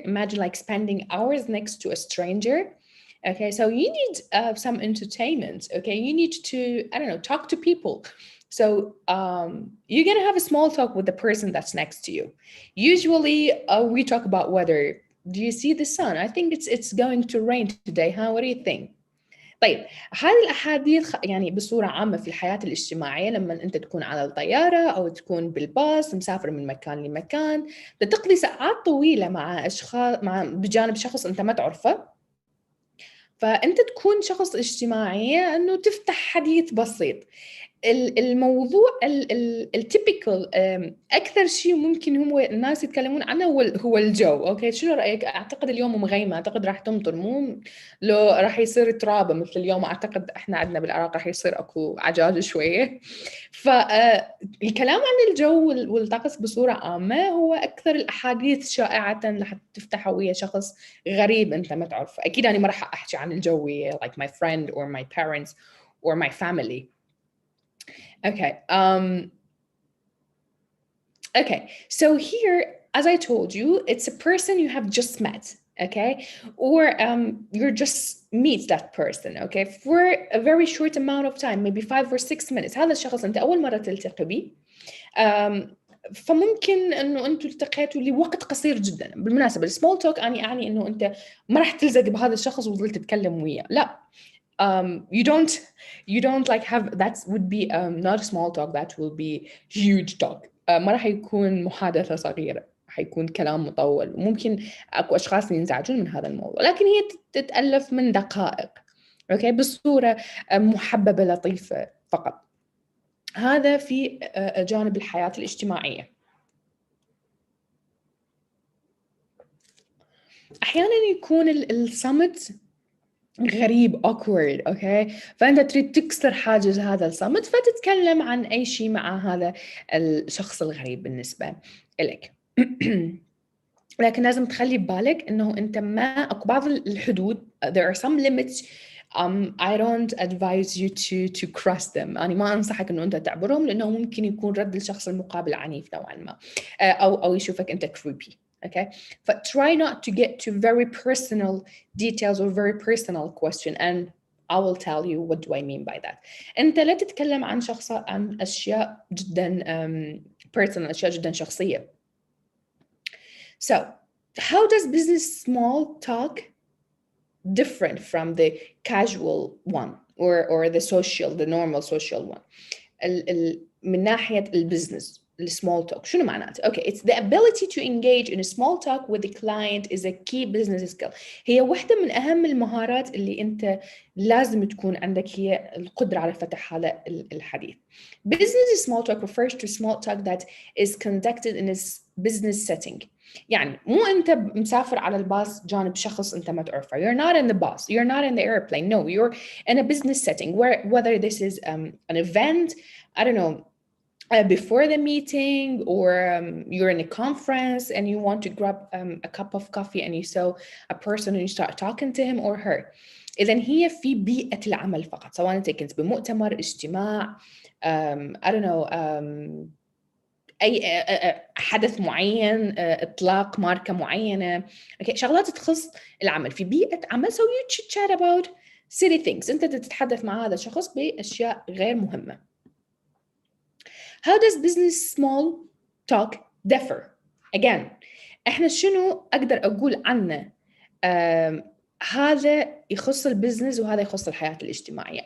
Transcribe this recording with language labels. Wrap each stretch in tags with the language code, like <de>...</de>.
<en>Imagine like spending hours next to a stranger. Okay, so you need some entertainment. Okay, you need to, I don't know, talk to people. So you're gonna have a small talk with the person that's next to you. Usually we talk about weather. Do you see the sun? I think it's going to rain today. Huh? What do you think?</en> <ar>طيب هذه الأحاديث يعني بصورة عامة في الحياة الاجتماعية، لما أنت تكون على الطيارة أو تكون بالباص مسافر من مكان لمكان، بتقضي ساعات طويلة مع أشخاص بجانب شخص أنت ما تعرفه، فأنت تكون شخص اجتماعي أنه تفتح حديث بسيط. الموضوع التيبيكال اكثر شيء ممكن هو الناس يتكلمون عنه هو الجو. اوكي، شنو رايك؟ اعتقد اليوم مغيمه، اعتقد راح تمطر، مو لو راح يصير ترابه مثل اليوم، اعتقد احنا عندنا بالعراق راح يصير اكو عجاج شويه. فالكلام عن الجو والطقس بصوره عامه هو اكثر الاحاديث شائعه لحتى تفتحها ويا شخص غريب انت ما تعرفه. اكيد انا ما راح احكي عن الجو</ar> <en>like my friend or my parents or my family. Okay. Okay. So here, as I told you, it's a person you have just met. Okay. Or you're just meet that person. Okay. For a very short amount of time, maybe 5 or 6 minutes.</en> <ar>هذا الشخص أنت أول مرة تلتقي به. فممكن إنه أنتوا التقيتوا لوقت قصير جدا. بالمناسبة السمول توك أعني إنه أنت ما راح تلزق بهذا الشخص وظلت تتكلم وياه. لا.</ar> <en>You don't like have that would be not a small talk, that will be huge talk.</en> <ar>ما راح يكون محادثة صغيرة، راح يكون كلام مطول، وممكن اكو اشخاص ينزعجون من هذا الموضوع، لكن هي تتألف من دقائق. اوكي، بصورة محببة لطيفة فقط. هذا في جانب الحياة الاجتماعية. احيانا يكون الصمت غريب awkward. اوكي، فانت تريد تكسر حاجز هذا الصمت، فتتكلم عن اي شيء مع هذا الشخص الغريب بالنسبه لك. لكن لازم تخلي ببالك انه انت ما اكو بعض الحدود</ar> <en>there are some limits I don't advise you to cross them.</en> <ar>أنا ما أنصحك إنه أنت تعبرهم، لأنه ممكن يكون رد الشخص المقابل عنيف نوعا ما، أو يشوفك أنت creepy.</ar> <en>Okay, but try not to get to very personal details or very personal question, and I will tell you what do I mean by that.</en> <ar>أنت لا تتكلم عن أشياء جدا personal، أشياء جدا شخصية.</ar> <en>So, how does business small talk different from the casual one or the normal social one?</en> <ar>من ناحية البزنس السمول توك شنو معناته؟</ar> <en>Okay, it's the ability to engage in a small talk with the client is a key business skill.</en> <ar>هي واحدة من أهم المهارات اللي أنت لازم تكون عندك، هي القدرة على فتح هذا الحديث.</ar> <en>Business small talk refers to small talk that is conducted in a business setting.</en> <ar>يعني مو أنت مسافر على الباص جانب شخص أنت ما تعرفه.</ar> <en>You're not in the bus. You're not in the airplane. No, you're in a business setting whether this is an event, I don't know, before the meeting, or you're in a conference and you want to grab a cup of coffee and you saw a person and you start talking to him or her.</en> <ar>إذن هي في بيئة العمل فقط، سواء أنت كنت بمؤتمر، اجتماع،</ar> <en>I don't know,</en> <ar>أي حدث معين، إطلاق ماركة معينة، okay. شغلات تخص العمل في بيئة عمل.</ar> <en>So you should chat about silly things.</en> <ar>أنت تتحدث مع هذا الشخص بأشياء غير مهمة.</ar> <en>How does business small talk differ?</en> <ar>Again, إحنا شنو أقدر أقول عنه؟ هذا يخص البزنس وهذا يخص الحياة الاجتماعية.</ar>